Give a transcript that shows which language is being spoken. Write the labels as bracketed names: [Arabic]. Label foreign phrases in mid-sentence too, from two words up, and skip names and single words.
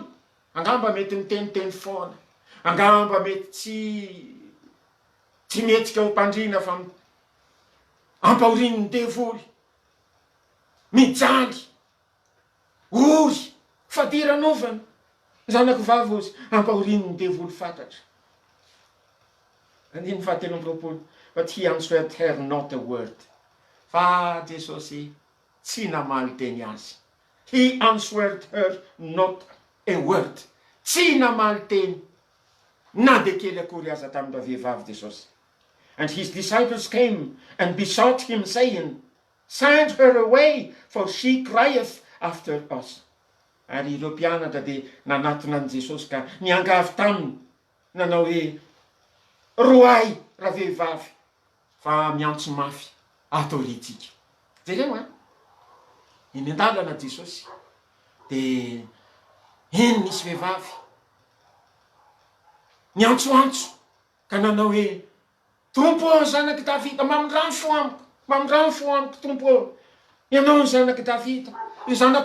[Malagasy] Angamba mety miteniteny foana. Angamba mety tsy metsika ho mpandrina fa ampahorin'ny devoly. Mijaly, ory, fadiranovana. Zanako vavy ozy ampahorin'ny devoly fantatra. Andiny 7:20. [English] But he answered her not a word. [Malagasy] Fa Jesosy tsy namaly teny azy. [English] He answered her not a word. [Malagasy] Tsy namaly teny. Na de kely akory aza tamin'ny vehivavy Jesosy. [English] And his disciples came and besought him, saying, send her away, for she crieth after us. [Malagasy] Ary ireo mpianatra de nanatona an Jesosy ka niangavy taminy. Nanao hoe, roay raha vehivavy fa miantso mafy atoritsika. Jereo eny an-dalana Jesosy dia eny nisy vehivavy niantsoantso ka nanao hoe tompo zanaky Davida mamindrano fo amiko tompo ianao ny zanaky Davida io zanaky